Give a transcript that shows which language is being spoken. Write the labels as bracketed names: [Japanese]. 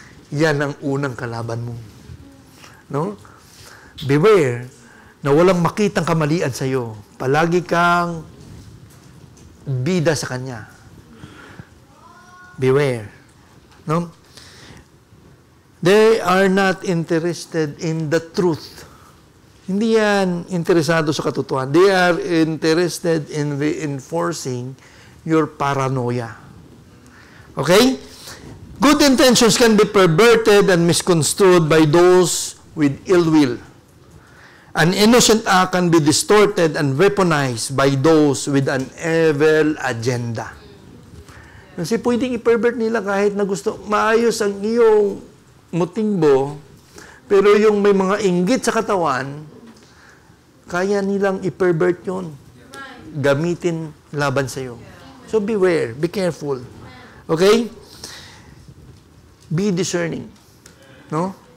[Filipino] Yan ang unang kalaban mo. No? Beware na walang makitang kamalian sa iyo. Palagi kang bida sa kanya. [English] Beware. No? They are not interested in the truth. [Filipino] Hindi yan interesado sa katotohanan. [English] They are interested in reinforcing your paranoia. Okay? Good intentions can be perverted and misconstrued by those with ill will. An innocent act can be distorted and weaponized by those with an evil agenda. [Filipino] Kasi pwedeng i-pervert nila kahit na gusto, maayos ang iyong motibo, pero yung may mga inggit sa katawan, kaya nilang i-pervert yun. Gamitin laban sa iyo. [English] So beware, be careful. Okay? Be discerning. No?